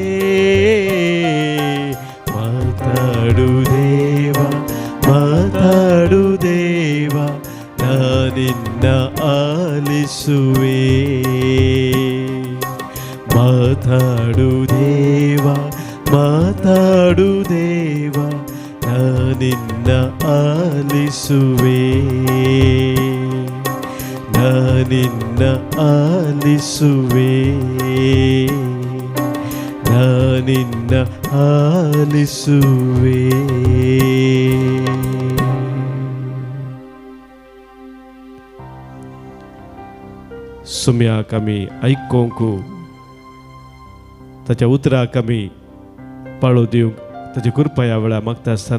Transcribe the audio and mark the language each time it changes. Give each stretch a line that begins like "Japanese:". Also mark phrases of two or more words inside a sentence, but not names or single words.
Kannada: ಮಾತಾಡು ದೇವ ಮಾತಾಡು ದೇವ ನಾನಿನ್ನ ಆಲಿಸುವೆ ಮಾತಾಡು ದೇವ ಮಾತಾಡು ದೇವ ನಾನಿನ್ನ ಆಲಿಸುವೆ ನಾನಿನ್ನ ಆಲಿಸುವೆ ನಾನಿನ್ನ ಆಲಿಸುವೆ
Konkani: सुम्या कमी ऐकोंकू ताच्या उतरा कमी पाळो दिवंक ताची कृपा ह्या वेळा मागता आसतना